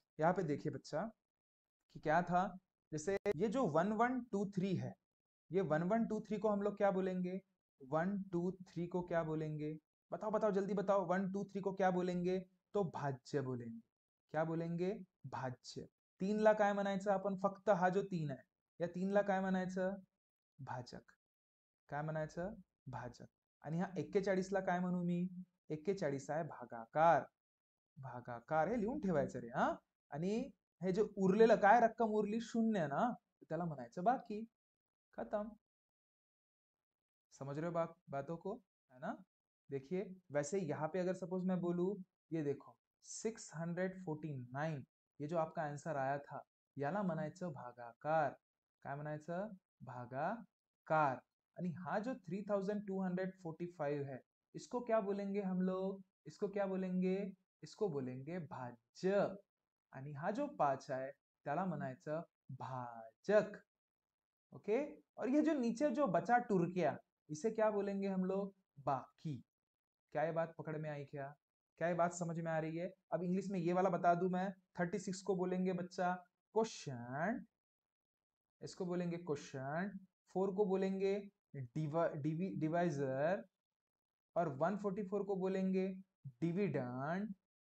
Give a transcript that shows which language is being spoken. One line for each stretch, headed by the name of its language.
Hindi: यहाँ पे देखिए बच्चा कि क्या था, जैसे ये जो 1123 है, ये 1123 को हम लोग क्या बोलेंगे, 123 को क्या बोलेंगे, बताओ बताओ जल्दी बताओ, 123 को क्या बोलेंगे, तो भाज्य बोलेंगे। क्या बोलेंगे, भाज्य।
Marathi: 3ला काय म्हणायचं आपण, फक्त हा जो 3 आहे या 3ला काय म्हणायचं, भाजक। काय म्हणायचं, भाजक। आणि हा 41ला काय म्हणू मी, 41 आहे भागाकार, भागाकार हे लिहून ठेवायचं रे हा। आणि हे जे उरलेलं काय रक्कम उरली, शून्य ना, त्याला म्हणायचं बाकी।
Hindi: खत्म। समझ रहे हो बातों को, है ना। देखिए वैसे यहाँ पे अगर सपोज मैं बोलूं, ये देखो 649, ये जो आपका आंसर आया था
Marathi: याला म्हणायचं भागाकार। काय म्हणायचं, भागाकार। आणि हा जो
Hindi: 3245 है, इसको क्या बोलेंगे हम लोग, इसको क्या बोलेंगे, इसको बोलेंगे भाज्य।
Marathi: आणि हा जो 5 आहे त्याला म्हणायचं भाजक।
English: Okay.
Hindi: और ये जो नीचे जो बचा टुर्किया, इसे क्या बोलेंगे हम लोग? बाकी। क्या ये बात पकड़ में आई क्या? क्या ये बात समझ में आ रही है? अब इंग्लिश में ये वाला बता दूं मैं, 36 को बोलेंगे बच्चा क्वेश्चन, इसको बोलेंगे क्वेश्चन, 4 को बोलेंगे डिवाइजर, और 144 को बोलेंगे डिविडेंड।